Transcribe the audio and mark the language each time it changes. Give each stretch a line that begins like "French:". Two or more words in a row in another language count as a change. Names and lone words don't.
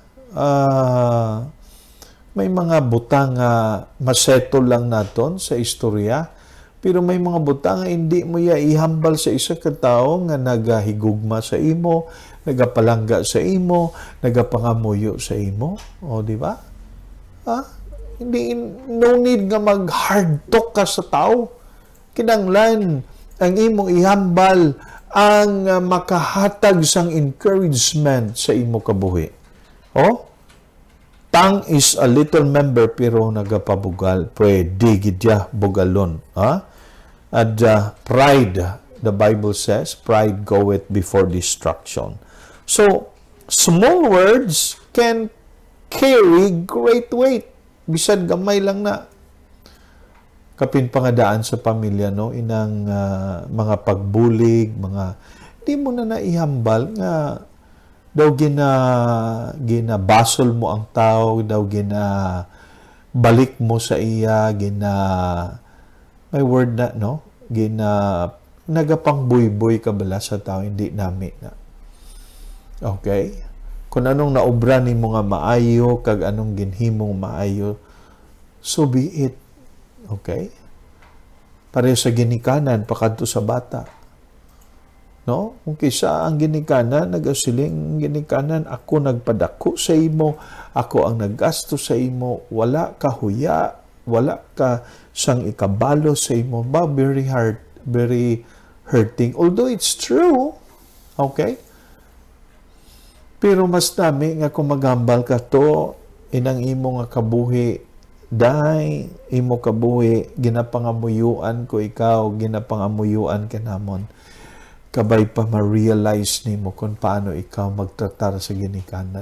Hiligaynon: May mga butang masettle lang naton sa istorya, pero may mga butang hindi mo ya ihambal sa isa ka tawo nga nagahigugma sa imo, nagapalangga sa imo, nagapangamuyo sa imo. Di ba? Hindi,
English: no need
Hiligaynon: nga mag-
English: hard talk
Hiligaynon: ka sa tao. Kinanglan ang imong ihambal ang makahatag sang encouragement sa imo kabuhi.
English: Tongue is a little member
Hiligaynon: pero nagapabugal. Pwede gidya bugalon.
English: At pride, the Bible says, pride goeth before destruction. So, small words can carry great weight.
Hiligaynon: Bisan gamay lang na. Kapin pangadaan sa pamilya, no? Inang mga pagbulig, mga di mo na naihambal nga daw ginabasol mo ang tao, daw balik mo sa iya, may word na, no? Nagapang buy-buy ka bala sa tao, hindi nami na. Okay? Kung anong naobra ni mo nga maayo, kag anong ginhimong maayo,
English: so be it. Okay?
Hiligaynon: Pareho sa ginikanan, pakadto sa bata. No? Kung kisa ang ginikanan, nagasiling ginikanan, ako nagpadako sa imo, ako ang naggasto sa imo, wala ka huya, wala ka sang ikabalo sa imo,
English: very hard, very hurting. Although it's true, okay?
Hiligaynon: Pero mas dami nga kung magambal ka to, inang imo nga kabuhi, dahil imo kabuhi, ginapangamuyuan ko ikaw, ginapangamuyuan ka namon. Kabay pa ma-realize ni mo kung paano ikaw magtratar sa ginikanan.